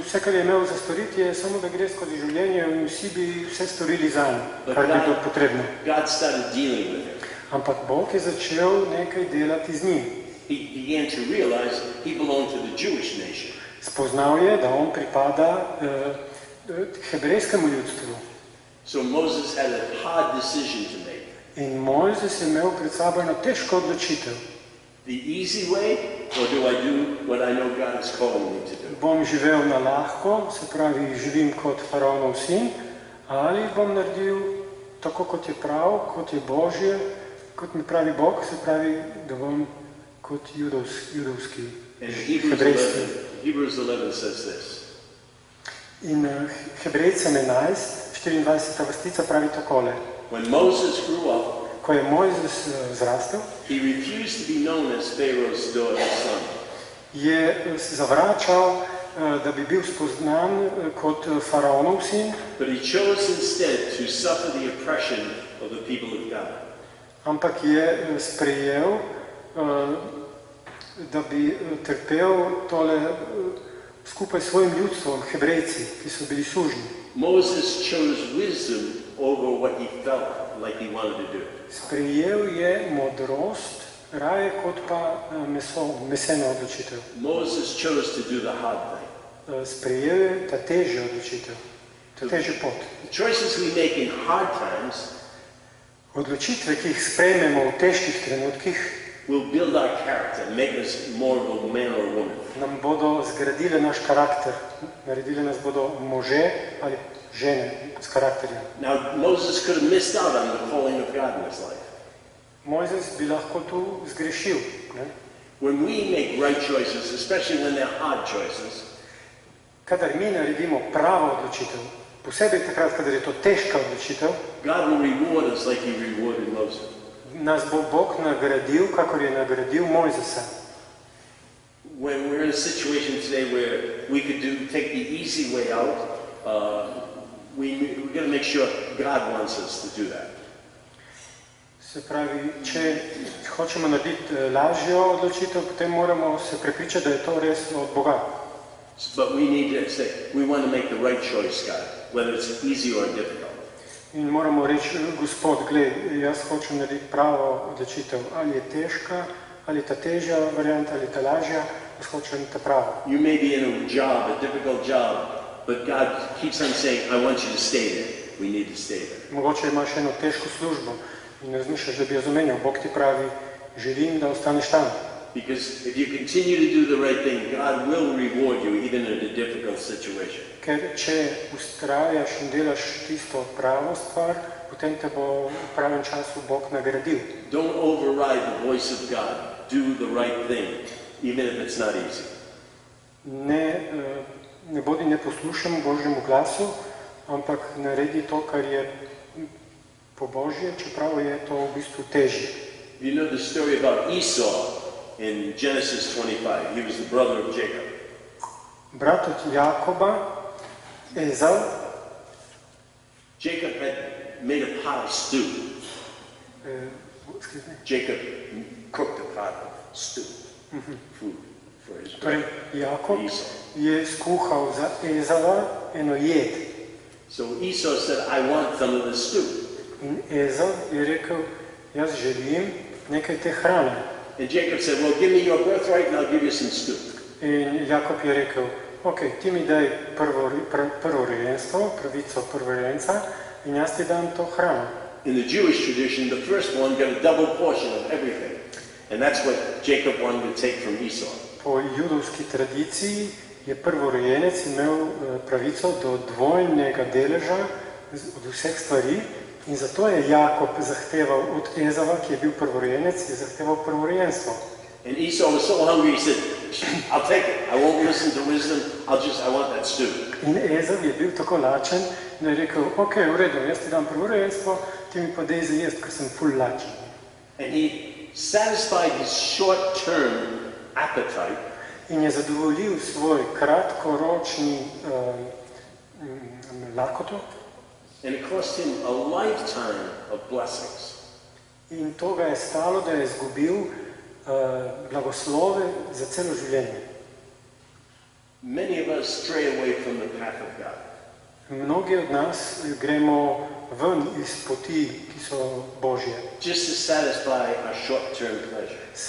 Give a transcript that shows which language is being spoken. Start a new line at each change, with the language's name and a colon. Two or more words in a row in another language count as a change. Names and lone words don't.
Slovenian: Vse, kar je imel za storiti, je samo, da gre skozi življenje in vsi bi vse storili zanj, kar bi bilo potrebno.
English: God started dealing with him.
Slovenian: Ampak Bog je začel nekaj delati z njim.
English: He began to realize he belonged to the Jewish nation.
Slovenian: Spoznal je, da on pripada hebrejskemu ljudstvu.
English: So Moses had a hard decision to make.
Slovenian: In Mojzes je imel pred sabo eno težko odločitev.
English: The easy way, or do I do what I know God is calling me to do?
Slovenian: Bom živel na lahko, se pravi, živim kot faraonov sin, ali bom naredil tako, kot je prav, kot je Božje, kot mi pravi Bog, se pravi, da bom kot judovski, hebrejski.
English: Hebrews 11 says this.
Slovenian: In Hebrejcem 11, 24. vrstica pravi takole.
English: When Moses grew up,
Slovenian: Ko je Mojzes zrastel,
English: he refused to be known as Pharaoh's daughter's son.
Slovenian: je zavračal, da bi bil spoznan kot faraonov sin,
English: But he chose instead to suffer the oppression of the people of God.
Slovenian: ampak je sprejel, da bi trpel tole skupaj s svojim ljudstvom, Hebrejci, ki so bili sužnji.
English: Moses chose wisdom over what he felt like he wanted to do.
Slovenian: Sprejel je modrost, raje kot pa meseno odločitev.
English: Moses chose to do the hard thing.
Slovenian: Sprejel je ta težja odločitev, ta težja pot.
English: The choices we make in hard times
Slovenian: Odločitve, ki jih sprejmemo v težkih trenutkih,
English: will build our character, make us more of a man or a woman.
Slovenian: nam bodo zgradile naš karakter, naredile nas bodo može ali žene s karakterjem.
English: Now, Moses could have missed out on the calling of God in his life.
Slovenian: Mojzes bi lahko tu zgrešil. Ne?
English: When we make right choices, especially when they're hard choices,
Slovenian: Kadar mi naredimo pravo odločitev, posebej takrat, kadar je to težka odločitev,
English: God will reward us like he rewarded Moses.
Slovenian: nas bo Bog nagradil, kakor je nagradil Mojzesa.
English: When we're in a situation today where we could take the easy way out, we're going to make sure God wants us to do that.
Slovenian: Se pravi, če hočemo narediti lažjo odločitev, potem moramo se prepričati, da je to res od Boga.
English: But we need to say, we want to make the right choice, God, whether it's easy or difficult.
Slovenian: In moramo reči, Gospod, gled, jaz hočem narediti pravo odločitev, ali je težka, ali ta težja varianta, ali ta lažja, jaz hočem ta pravo.
English: You may be in a job, a difficult job, but God keeps on saying, I want you to stay there. We need to stay there.
Slovenian: Mogoče imaš eno težko službo in razmišljaš, da bi jo zamenjal. Bog ti pravi, želim, da ostaneš tam.
English: Because if you continue to do the right thing, God will reward you even in a difficult situation.
Slovenian: Ker če ustrajaš in delaš tisto pravo stvar, potem te bo v pravem času Bog nagradil.
English: Don't override the voice of God. Do the right thing, even if it's not easy.
Slovenian: Ne bodi neposlušen Božjemu glasu, ampak naredi to, kar je po Božje, čeprav je to v bistvu težje.
English: You know the story about Esau in Genesis 25. He was the brother of Jacob.
Slovenian: Brat od Jakoba, Ezau,
English: Jacob had made a pot of stew. Jacob cooked a pot of stew, food for his
Slovenian: torej
English: brother Jakob Esau.
Slovenian: je skuhal za Ezava eno jed.
English: So Esau said, I want some of the stew.
Slovenian: In Ezau je rekel, jaz želim nekaj te hrane.
English: And Jacob said, well, give me your birthright and I'll give you some stew.
Slovenian: In Jakob je rekel, ok, ti mi daj prvorojenstvo, pravico prvorojenca in jaz ti dam to hrano.
English: In the Jewish tradition, the firstborn got a double portion of everything. And that's what Jacob wanted to take from Esau.
Slovenian: Po judovski tradiciji je prvorojenec imel pravico do dvojnega deleža od vseh stvari in zato je Jakob zahteval od Ezava, ki je bil prvorojenec, je zahteval prvorojenstvo.
English: And Esau was so hungry, he said, I'll take it. I won't listen to wisdom. I want that stew.
Slovenian: In Ezav je bil tako lačen, da je rekel, ok, v redu, jaz ti dam prvorojenstvo, ti mi pa dej za jest, ker sem ful lačen.
English: And he satisfied his short-term appetite.
Slovenian: In je zadovoljil svoj kratkoročni lakoto.
English: And it cost him a lifetime of blessings.
Slovenian: In to ga je stalo, da je izgubil blagoslove za celo življenje.
English: Many of us stray away from the path of God.
Slovenian: Mnogi od nas gremo ven iz poti, ki so Božje.
English: Just to satisfy our short-term pleasure.